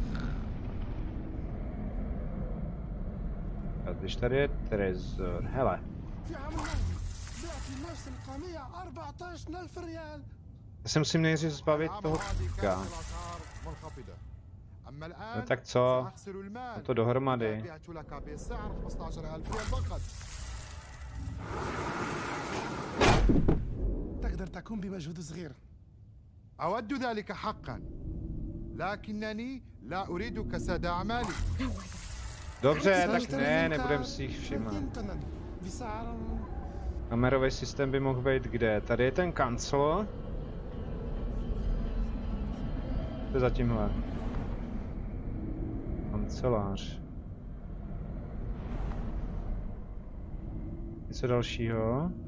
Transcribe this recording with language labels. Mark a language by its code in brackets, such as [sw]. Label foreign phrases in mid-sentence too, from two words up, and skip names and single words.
[cs] A když tady je trezor, hele. Já se musím nejdřív zbavit toho týka. No tak co? No to dohromady. [ar] تقدر تكون بمجهود صغير. أود ذلك حقا، لكنني لا أريد كساد أعمالي. [cs] Dobře, tak ne, nebudem si jich všímat. Kamerový systém by mohl být kde? Tady je ten kancel. To je za tímhle. Kancelář. Něco dalšího?